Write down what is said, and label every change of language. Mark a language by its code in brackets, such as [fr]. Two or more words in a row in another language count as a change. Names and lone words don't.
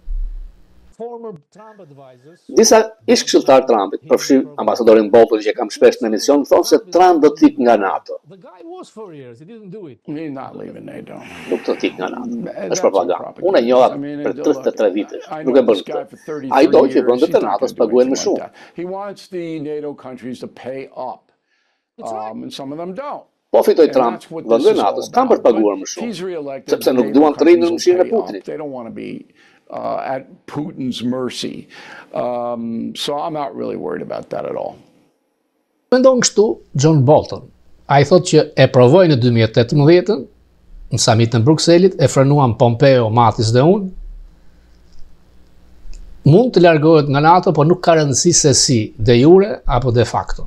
[sq] Disa ish këshilltar Trumpit, përfshirë ambasadorin Bolton që kam shpesh në emision, thonë se Trump do të ikë nga NATO. Nuk do të ikë nga NATO. Është propagandë. Unë e njoha për 33 vite. Nuk e bën këtë. Ai do që vendet e NATO-s paguajnë më shumë. [en] He wants the NATO countries to pay up, and some of them don't. [sq] Po fitoj Trump, vendet NATO-s kanë për të paguar më shumë, sepse nuk duan të rinë në mëshirën e Putinit. [en] They don't want to be at Putin's mercy. So I'm not really worried about that at all. [sq] Mendon kështu John Bolton. Ai thotë që e provoi në 2018 në samitin në Brukselit, e frenuan Pompeo, Mattis dhe unë. Mund të largohet nga NATO, por nuk ka rëndësi se si, [la] de jure [sq] apo [la] de facto.